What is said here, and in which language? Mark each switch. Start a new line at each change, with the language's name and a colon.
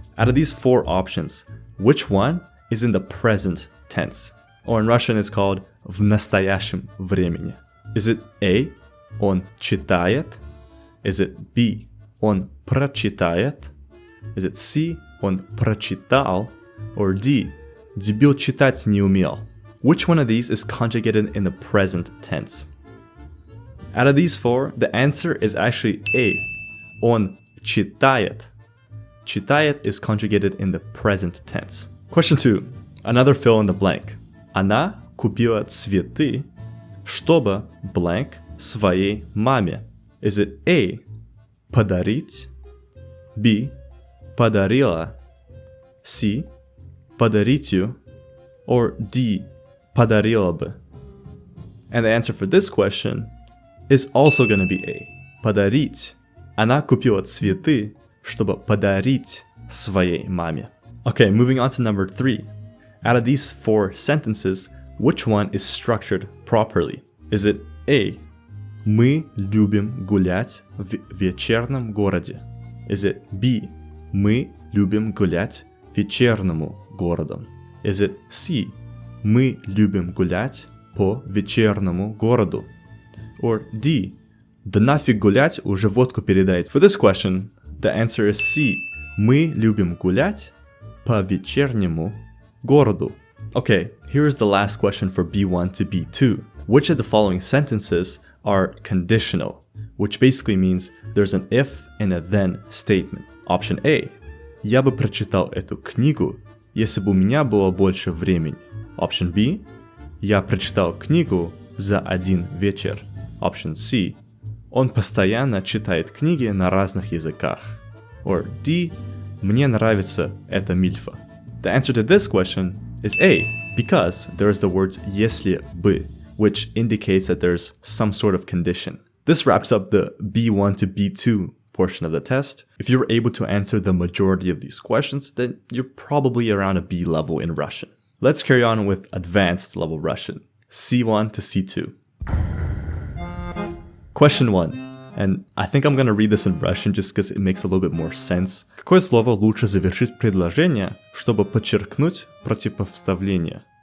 English: Out of these 4 options, which one is in the present tense? Or in Russian it's called
Russian: в настоящем времени.
English: Is it A,
Russian: он читает?
English: Is it B,
Russian: он прочитает?
English: Is it C,
Russian: он прочитал?
English: Or D,
Russian: дебил читать не умел?
English: Which one of these is conjugated in the present tense? Out of these 4, the answer is actually A,
Russian: он читает.
English: Читает is conjugated in the present tense. Question 2. Another fill in the blank.
Russian: Она купила цветы, чтобы blank своей маме.
English: Is it A, подарить? B, подарила?
Russian: C, подарить ее?
English: Or D,
Russian: подарила бы?
English: And the answer for this question is also going to be A, подарить.
Russian: Она купила цветы, чтобы подарить своей маме.
English: Okay, moving on to number 3. Out of these 4 sentences, which one is structured properly? Is it A,
Russian: мы любим гулять в вечернем городе?
English: Is it B,
Russian: мы любим гулять вечернему городу?
English: Is it C,
Russian: мы любим гулять по вечернему городу?
English: Or D,
Russian: да нафиг гулять, уже водку передайте.
English: For this question, the answer is C,
Russian: мы любим гулять по вечернему городу.
English: Okay, here is the last question for B1 to B2. Which of the following sentences are conditional? Which basically means there's an if and a then statement. Option A.
Russian: Я бы прочитал эту книгу, если бы у меня было больше времени.
English: Option B.
Russian: Я прочитал книгу за один вечер.
English: Option C.
Russian: Он постоянно читает книги на разных языках.
English: Or D.
Russian: Мне нравится эта мильфа.
English: The answer to this question is A, because there is the words
Russian: если бы,
English: which indicates that there's some sort of condition. This wraps up the B1 to B2 portion of the test. If you were able to answer the majority of these questions, then you're probably around a B level in Russian. Let's carry on with advanced level Russian. C1 to C2. Question 1. And I think I'm gonna read this in Russian just because it makes a little bit more sense.
Russian: Какое слово лучше завершить предложение, чтобы подчеркнуть противопоставление?